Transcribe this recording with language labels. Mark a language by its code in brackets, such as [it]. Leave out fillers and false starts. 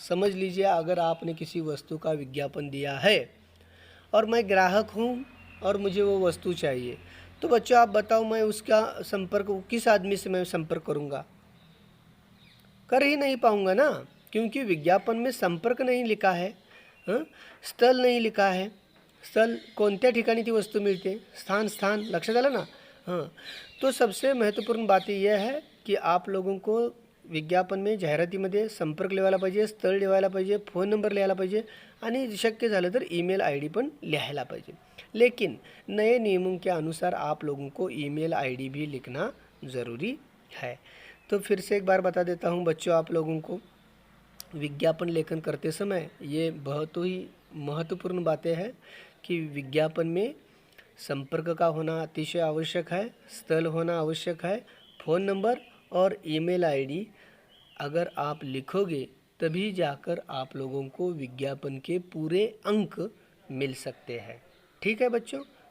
[hi] समझ लीजिए अगर आपने किसी वस्तु का विज्ञापन दिया है और मैं ग्राहक हूँ और मुझे वो वस्तु चाहिए, तो बच्चों आप बताओ मैं उसका संपर्क किस आदमी से मैं संपर्क करूँगा? कर ही नहीं पाऊँगा ना, क्योंकि विज्ञापन में संपर्क नहीं लिखा है, स्थल नहीं लिखा है. [mr] स्थल कोणत्या ठिकाणी ती वस्तू मिळते, स्थान लक्षात आलं ना. [hi] तो सबसे महत्त्वपूर्ण बात यह है की आप लोगों को विज्ञापन में [mr] जाहिरातीमध्ये संपर्क लिहायला पाहिजे, स्थळ लिहायला पाहिजे, फ़ोन नंबर लिहायला पाहिजे आणि शक्य झालं तर ईमेल आईडी पण लिहायला पाहिजे. [hi] लेकिन नए नियमों के अनुसार आप लोगों को ईमेल आईडी भी लिखना ज़रूरी है. तो फिर से एक बार बता देता हूँ बच्चों आप लोगों को, विज्ञापन लेखन करते समय ये बहुत ही महत्वपूर्ण बातें हैं कि विज्ञापन में संपर्क का होना अतिशय आवश्यक है, स्थल होना आवश्यक है, फ़ोन नंबर और ईमेल आईडी अगर आप लिखोगे तभी जाकर आप लोगों को विज्ञापन के पूरे अंक मिल सकते हैं. ठीक है बच्चों.